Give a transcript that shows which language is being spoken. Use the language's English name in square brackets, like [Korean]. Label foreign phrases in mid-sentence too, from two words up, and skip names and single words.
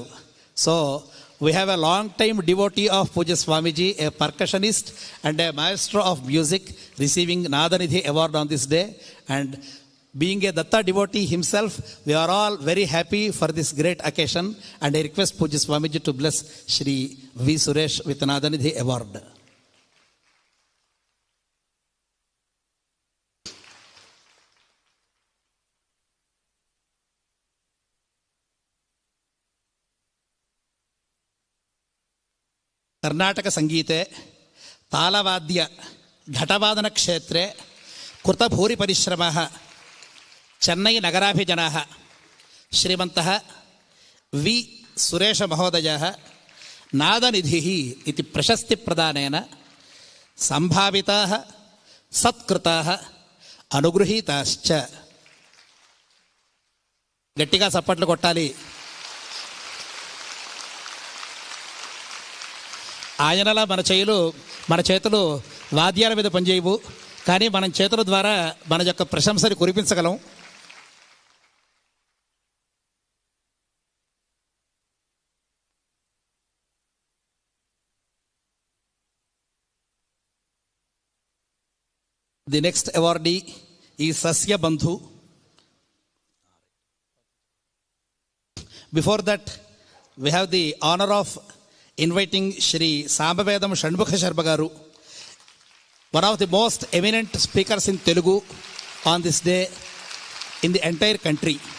[English] So we have a long time devotee of Pujya Swamiji, a percussionist and a maestro of music, receiving Nadanidhi award on this day. And being a Datta devotee himself, we are all very happy for this great occasion. And I request Pujya Swamiji to bless Shri V. Suresh with Nadanidhi award. [Sanskrit] ಕರ್ನಾಟಕ ಸಂಗೀತೆ ತಾಲವಾದ್ಯ ಘಟವಾದನ ಕ್ಷೇತ್ರೆ ಕೃತಭೂರಿ ಪರಿಶ್ರಮಃ ಚೆನ್ನೈ ನಗರಾಭಿಜನಃ ಶ್ರೀಮಂತಃ ವಿ ಸುರೇಶ ಮಹೋದಯಃ ನಾದನಿಧಿಃ ಇತಿ ಪ್ರಶಸ್ತಿ ಪ್ರದಾನೇನ ಸಂಭಾವಿತಾಃ ಸತ್ಕೃತಾಃ అనుగృహీతాశ్చ. [Telugu] గట్టిగా చప్పట్లు కొట్టాలి. ఆయనలా మన చేతులు వాద్యాల మీద పనిచేయవు, కానీ మనం చేతుల ద్వారా మన యొక్క ప్రశంసని కురిపించగలం. [English] The next awardee is Sasya Bandhu. Before that, we have the honor of inviting Shri Sambavedam Shanmukha Sharma Garu, one of the most eminent speakers in Telugu on this day in the entire country.